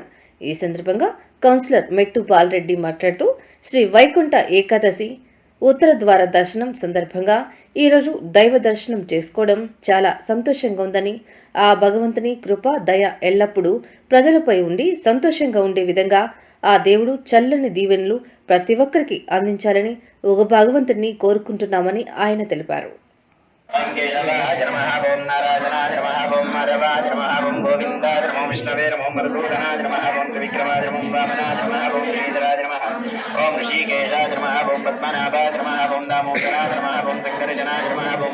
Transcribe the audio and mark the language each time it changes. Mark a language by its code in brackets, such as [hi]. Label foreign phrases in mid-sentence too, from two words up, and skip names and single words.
[te] ఈ సందర్భంగా కౌన్సిలర్ మెట్టు బాలరెడ్డి మాట్లాడుతూ శ్రీ వైకుంఠ ఏకాదశి ఉత్తర ద్వార దర్శనం సందర్భంగా ఈరోజు దైవ దర్శనం చేసుకోవడం చాలా సంతోషంగా ఉందని, ఆ భగవంతుని కృప దయ ఎల్లప్పుడూ ప్రజలపై ఉండి సంతోషంగా ఉండే విధంగా ఆ దేవుడు చల్లని దీవెనలు ప్రతి ఒక్కరికి అందించాలని ఒక భగవంతుని కోరుకుంటున్నామని ఆయన తెలిపారు. [sa] ओम केशवाय नमः, ओम नारायणाय नमः, ओम माधवाय नमः, ओम गोविंदाय नमः, ओम विष्णवे नमः, ओम मधुसूदनाय नमः, ओम त्रिविक्रमाय नमः, ओम वामनाय नमः, ओम श्रीधराय नमः, ओम ऋषिकेशाय नमः, ओम पद्मनाभाय नमः, ओम दामोदराय नमः, ओम शंकरजनाय नमः, ओम